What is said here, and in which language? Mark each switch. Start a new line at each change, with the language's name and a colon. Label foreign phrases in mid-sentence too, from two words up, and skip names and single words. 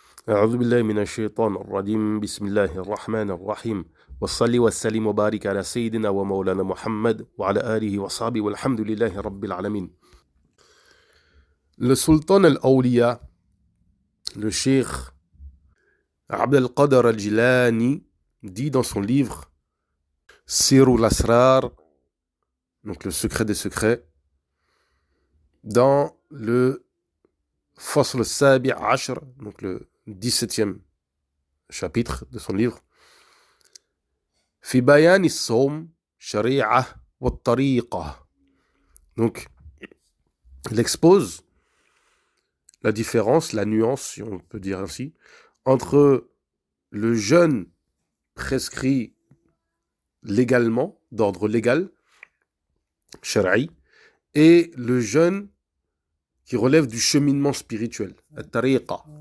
Arabic: أعوذ بالله من الشيطان الرجيم بسم الله الرحمن الرحيم والصلي والسلام وبارك على سيدنا ومولانا محمد وعلى آله وصحبه والحمد لله رب العالمين.
French: Le
Arabic: سلطان الأولياء,
French: le cheikh Abd al-Qadir al-Jilani, dit dans son livre Sirul Asrar, donc le secret des secrets, dans le
Arabic: الفصل السابع عشر,
French: donc le 17e chapitre de son livre,
Arabic: في بيان الصوم، شريعة وطريقة.
French: Donc, il expose la différence, la nuance, si on peut dire ainsi, entre le jeûne prescrit légalement, d'ordre légal, shari'i, et le jeûne qui relève du cheminement spirituel, at-tariqa.